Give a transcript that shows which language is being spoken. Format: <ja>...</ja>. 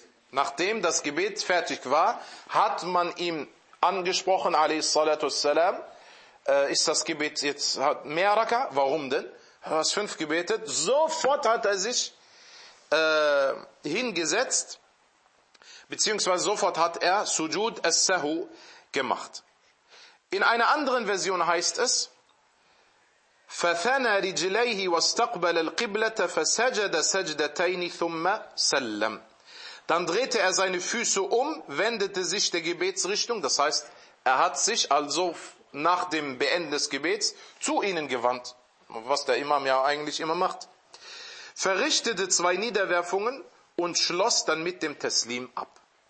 <de>Nachdem das Gebet fertig war, hat man ihm angesprochen, alaihissalatu wassalam, ist das Gebet jetzt hat mehr Raka? Warum denn? Er hat fünf gebetet. Sofort hat er sich hingesetzt, beziehungsweise sofort hat er Sujud as-Sahw gemacht. In einer anderen Version heißt es,</de> <ar>فَثَنَى رِجْلَيْهِ وَاسْتَقْبَلَ الْقِبْلَةَ فَسَجَدَ سَجْدَتَيْنِ ثُمَّ سَلَّمْ.</ar> <de>Dann drehte er seine Füße um, wendete sich der Gebetsrichtung, das heißt, er hat sich also nach dem Beenden des Gebets zu ihnen gewandt, was der Imam ja eigentlich immer macht, verrichtete zwei Niederwerfungen und schloss dann mit dem Taslim ab.</de>